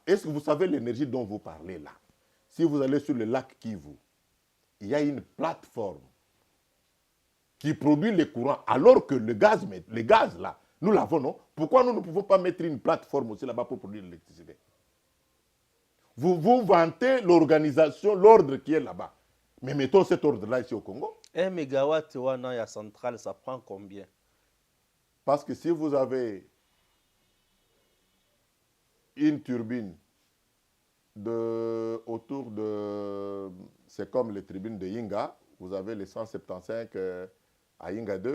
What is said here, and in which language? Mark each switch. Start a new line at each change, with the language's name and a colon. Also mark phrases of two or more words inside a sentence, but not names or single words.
French: Est-ce que vous savez l'énergie dont vous parlez là? Si vous allez sur le lac Kivu, il y a une plateforme qui produit le courant, alors que le gaz là, nous l'avons, non? Pourquoi nous ne pouvons pas mettre une plateforme aussi là-bas pour produire l'électricité? Vous vantez l'organisation, l'ordre qui est là-bas. Mais mettons cet ordre-là ici au Congo.
Lingala: 1 mégawatt wana ya centrale,
French: ça prend combien? Parce que si vous avez une turbine autour de... C'est comme les turbines de Yinga. Vous avez les 175 à Yinga 2.